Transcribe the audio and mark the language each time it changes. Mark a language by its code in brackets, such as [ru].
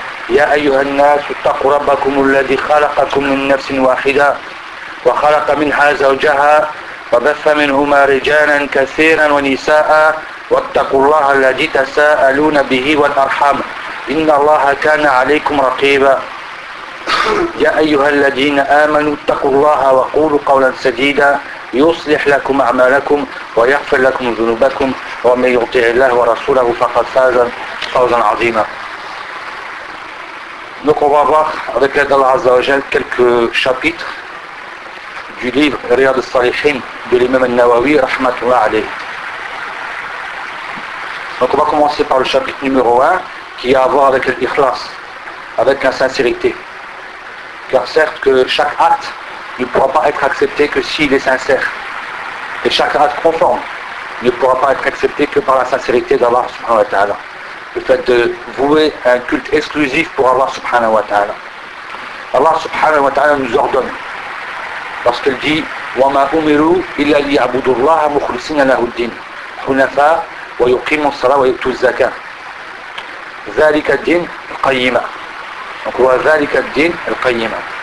[ar] يا أيها الناس اتقوا ربكم الذي خلقكم من نفس واحدة وخلق منها زوجها وبث منهما رجالا كثيرا ونساء، واتقوا الله الذي تساءلون به والأرحام، إن الله كان عليكم رقيبا. يا أيها الذين آمنوا اتقوا الله وقولوا قولا سديدا يصلح لكم أعمالكم ويغفر لكم ذنوبكم، ومن يطع الله ورسوله فقد فاز فوزا عظيما. [fr] Donc on va voir avec l'aide d'Allah Azza wa Jal quelques chapitres du livre Riyad al-Salihin de l'imam al-Nawawi rahmatullah alayhi. Donc on va commencer par le chapitre numéro 1 qui a à voir avec l'ikhlas, avec la sincérité. Car certes que chaque acte ne pourra pas être accepté que s'il est sincère. Et chaque acte conforme ne pourra pas être accepté que par la sincérité d'Allah subhanahu wa ta'ala. Le fait de vouer un culte exclusif pour Allah subhanahu wa ta'ala. Allah subhanahu wa ta'ala nous ordonne. Lorsqu'il dit [ar] وَمَا أُمِرُوا إِلَّا لِيَعْبُدُ اللَّهَ مُخْلِصِينَ لَهُ الدِّينَ حُنَفَا وَيُقِيمُ الصَّلَاةَ وَيُؤْتُ الزَّكَاةَ ذَلِكَ الدِّينَ الْقَيِّمَةَ. Donc ذَلِكَ الدِّينَ الْقَيِّمَةَ.